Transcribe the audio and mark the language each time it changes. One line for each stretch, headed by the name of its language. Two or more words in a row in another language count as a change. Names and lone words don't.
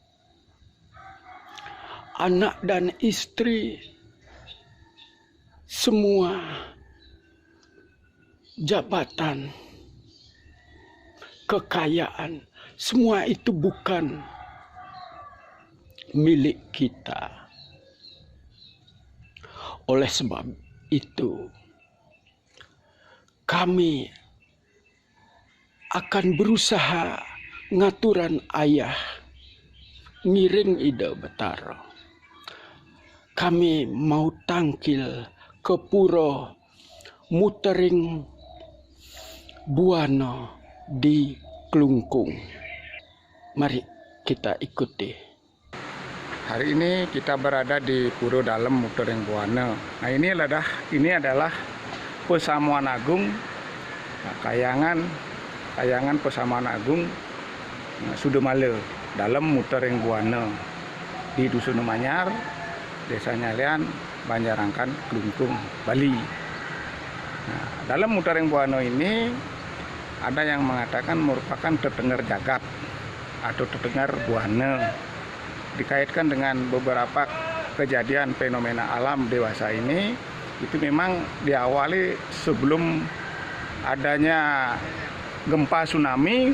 Indonesian: Anak dan istri, semua jabatan, kekayaan, semua itu bukan milik kita. Oleh sebab itu, kami akan berusaha
Balinese: ngaturan ayah, ngiring ide betaro.
Indonesian: Kami mau tangkil ke puro Mutering Buana di Klungkung. Mari kita ikuti. Hari ini kita berada di Puro Dalam Mutering Buana. Nah, ini adalah Pesamuan Agung, kayangan Pesamuan Agung Sudumale dalam Mutering Buana di Dusun Manyar, Desa Nyalian, Banjarangkan, Klungkung, Bali. Nah, dalam Mutering Buana ini ada yang mengatakan merupakan tetengar jagat atau tetengar buana, dikaitkan dengan beberapa kejadian fenomena alam dewasa ini. Itu memang diawali sebelum adanya gempa tsunami.